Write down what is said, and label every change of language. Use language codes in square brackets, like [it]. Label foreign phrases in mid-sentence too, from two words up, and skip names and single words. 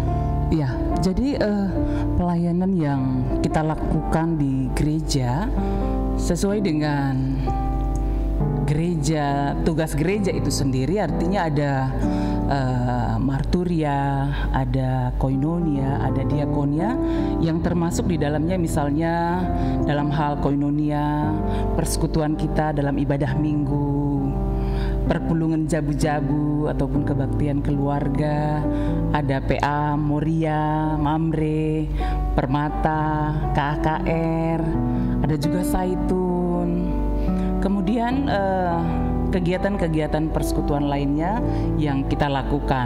[id] Ya, jadi pelayanan yang kita lakukan di gereja sesuai dengan gereja, tugas gereja itu sendiri, artinya ada marturia, ada koinonia, ada diakonia yang termasuk di dalamnya, misalnya dalam hal koinonia, persekutuan kita dalam ibadah minggu, perpulungan jabu-jabu ataupun kebaktian keluarga, ada PA, Moria, Mamre, Permata, KKR, ada juga Saitun. Kemudian kegiatan-kegiatan persekutuan lainnya yang kita lakukan.